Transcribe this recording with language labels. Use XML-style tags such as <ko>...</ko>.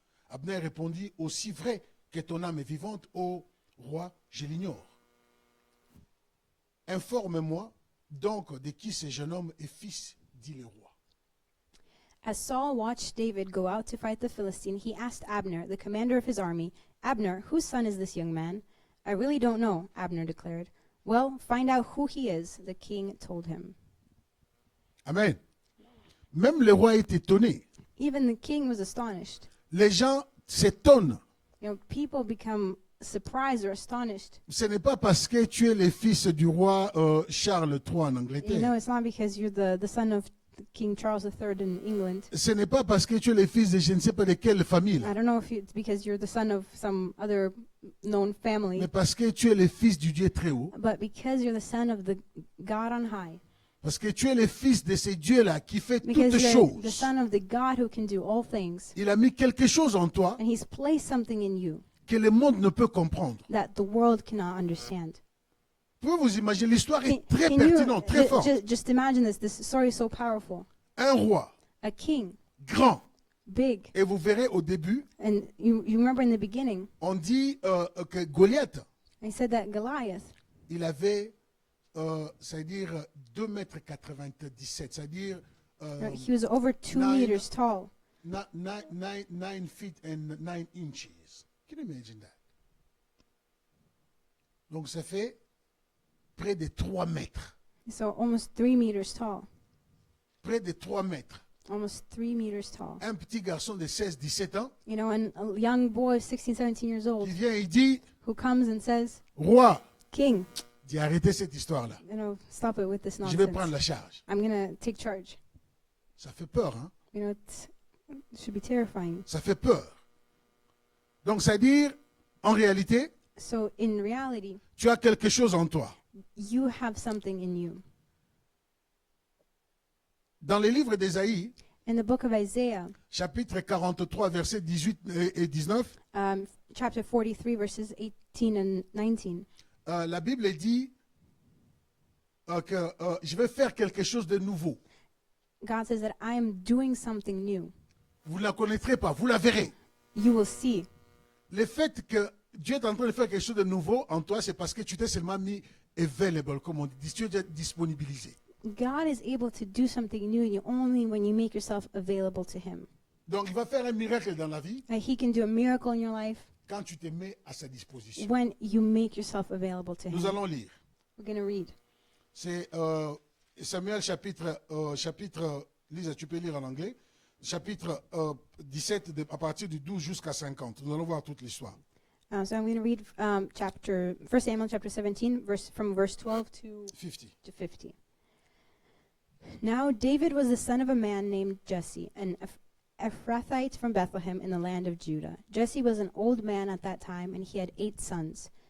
<fr>Abner répondit, aussi vrai que ton âme est vivante, ô roi, je l'ignore. Informe-moi donc de qui ce jeune homme est fils, dit le roi.</fr> <en>as Saul watched David go out to fight the Philistine, he asked Abner, the commander of his army, Abner, whose son is this young man? I really don't know, Abner declared. Well, find out who he is, the king told him.</en> <fr>Amen. Même le roi est étonné.</fr> <en>Even the king was astonished.</en> <fr>Les gens s'étonnent.</fr> <en>You know, people become surprised or astonished.</en> <fr>Ce n'est pas parce que tu es le fils du roi Charles III en</fr> <en>You know,</en> <fr>Angleterre.</fr> <en>it's not because you're the son of King Charles III in England.</en> <fr>Ce n'est pas parce que tu es le fils de je ne sais pas de quelle famille,</fr> <en>I don't know if it's because you're the son of some other known family,</en> <fr>mais parce que tu es le fils du Dieu très haut.</fr> <en>but because you're the son of the God on high.</en> <fr>Parce que tu es le fils de ce Dieu-là qui fait</fr> <en>Because</en> <fr>toutes</fr> <en>you're the</en> <fr>choses.</fr> <en>son of the God who can do all things.</en> <fr>Il a mis quelque chose en toi</fr> <en>And he's placed something in you</en> <fr>que le monde ne peut comprendre.</fr> <en>that the world cannot understand.</en> <fr>Pouvez vous imaginer, l'histoire est très</fr> <en>Can pertinente, très forte. just imagine this? This story is so powerful.</en> <fr>Un roi</fr> <en>A king,</en> <fr>grand.</fr> <en>big,</en> <fr>Et vous verrez au début,</fr> <en>and you remember in the beginning,</en> <fr>on dit que Goliath,</fr> <en>I said that Goliath,</en> <fr>il avait, c'est-à-dire 2 mètres 97, c'est-à-dire</fr> <en>he was over 2 nine- meters tall. 9 feet and 9 inches. Can you imagine that?</en> <fr>Donc ça fait près de 3 mètres.</fr> <en>So almost 3 meters tall.</en> <fr>Près de 3 mètres.</fr> <en>Almost 3 meters tall.</en> <fr>Un petit garçon de 16-17 ans</fr> <en>You know, and a young boy, 16, 17 years old,</en> <fr>qui vient et dit,</fr> <en>who comes and says,</en> <fr>roi,</fr> <en>King,</en> <fr>dis arrêtez cette histoire-là.</fr> <en>you know, stop it with this</en> <fr>Je vais prendre</fr> <en>nonsense.</en> <fr>la charge.</fr> <en>I'm going to take charge.</en> <fr>Ça fait peur, hein?</fr> <en>You know, it should be terrifying.</en> <fr>Ça fait peur. Donc c'est-à-dire, en réalité,</fr> <en>So in reality,</en> <fr>tu as quelque chose en toi.</fr> <en>you have something in you.</en> <fr>Dans les livres d'Ésaïe,</fr> <en>In the book of Isaiah,</en> <fr>chapitre 43, versets 18 et 19,</fr> <en>chapter 43, verses 18 and 19,</en> <fr>la Bible dit que je vais faire quelque chose de nouveau.</fr> <en>God says that I am doing something new.</en> <fr>Vous ne la connaîtrez pas, vous la verrez.</fr> <en>You will see.</en> <fr>Le fait que Dieu est en train de faire quelque chose de nouveau en toi, c'est parce que tu t'es seulement mis available, comme on dit, tu es déjà disponibilisé.</fr> <en>God is able to do something new in you only when you make yourself available to Him.</en> <fr>Donc il va faire un miracle dans la vie</fr> <en>He can do a miracle in your life</en> <fr>quand tu te mets à sa disposition.</fr> <en>when you make yourself available to</en> <fr>Nous</fr> <en>Him.</en> <fr>allons lire.</fr> <en>We're going to read.</en> <fr>C'est Samuel chapitre, Lisa, tu peux lire en anglais, chapitre 17, à partir du 12 jusqu'à 50. Nous allons voir toute l'histoire.</fr> <en>So I'm going to read 1 Samuel chapter 17, from verse 12 to 50. Now David was the son of a man named Jesse, an Ephrathite from Bethlehem in the land of Judah. Jesse was an old man at that time, and he had 8 sons.</en>